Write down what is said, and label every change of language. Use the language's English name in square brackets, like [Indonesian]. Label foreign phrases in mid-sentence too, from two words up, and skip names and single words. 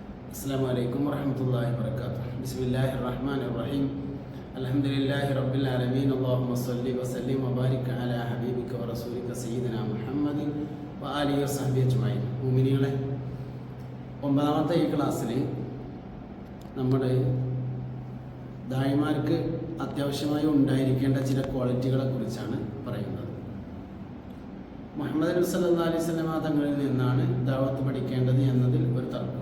[Arabic] السلام عليكم ورحمة الله وبركاته. بسم الله الرحمن الرحيم. الحمد لله رب العالمين. اللهم صل وسلم وبارك على حبيبك ورسولك سيدنا محمد وآله وصحبه أجمعين. [Malayalam] മുഅ്മിനീങ്ങളെ, ഒമ്പതാമത്തെ ഈ ക്ലാസ്സിൽ നമ്മുടെ ദായിമാർക്ക് അത്യാവശ്യമായി ഉണ്ടായിരിക്കേണ്ട ചില ക്വാളിറ്റികളെ കുറിച്ചാണ് പറയുന്നത്. മുഹമ്മദ് നബി [Arabic] صلى الله عليه وسلم [Malayalam] തങ്ങളിൽ നിന്നാണ് ദഅവത്ത് പഠിക്കേണ്ടത് എന്നതിൽ ഒരു തർക്കമില്ല.